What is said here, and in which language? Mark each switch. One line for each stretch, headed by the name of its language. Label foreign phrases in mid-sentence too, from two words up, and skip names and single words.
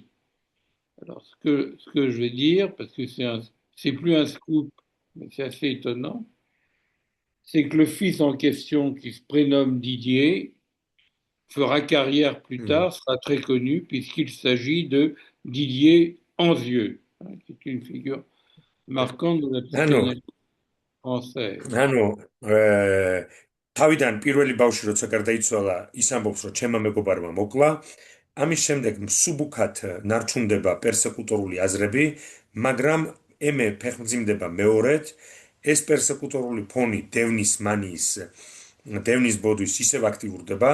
French: Alors, ce que je vais dire, parce que c'est plus un scoop, mais c'est assez étonnant, c'est que le fils en question, qui se prénomme Didier, fera carrière plus tard, sera très connu, puisqu'il s'agit de Didier Anzieux, qui est une figure marquante de la psychanalyse française.
Georgian: თავიდან პირველი ბავშვი როცა გარდაიცვალა, ის ამბობს, რომ ჩემმა მეგობარმა მოკლა. ამის შემდეგ მსუბუქად ნარჩუნდება პერსეკუტორული აზრები, მაგრამ ემე ფეხმძიმდება მეორედ. ეს პერსეკუტორული ფონი დევნის მანიის, დევნის ბოდვის ისევ აქტიურდება.